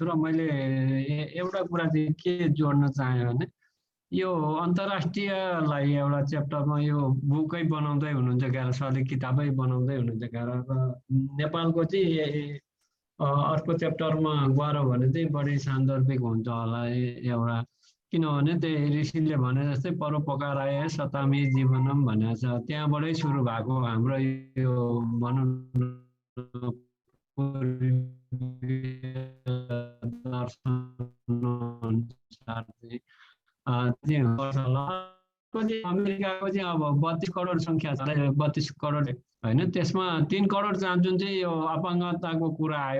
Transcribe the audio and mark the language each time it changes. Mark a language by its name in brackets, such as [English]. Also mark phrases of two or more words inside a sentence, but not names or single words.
[Nepali] र मैले एउटा कुरा चाहिँ के जोड्न चाहेँ भने यो अन्तर्राष्ट्रियलाई एउटा च्याप्टरमा यो बुकै बनाउँदै हुनुहुन्छ क्या, सरले किताबै बनाउँदै हुनुहुन्छ क्या, र नेपालको चाहिँ अर्को च्याप्टरमा गएर भने चाहिँ बढी सान्दर्भिक हुन्छ होला एउटा। किनभने त्यही ऋषिले भने जस्तै [Sanskrit] परोपकाराय सतामी जीवनम [Nepali] भनेको छ, त्यहाँबाटै सुरु भएको हाम्रो यो भनौँ अमेरिकाको चाहिँ अब 32 करोड सङ्ख्या छ, 32 करोड होइन, त्यसमा 3 करोड जुन चाहिँ यो अपाङ्गताको कुरा आयो।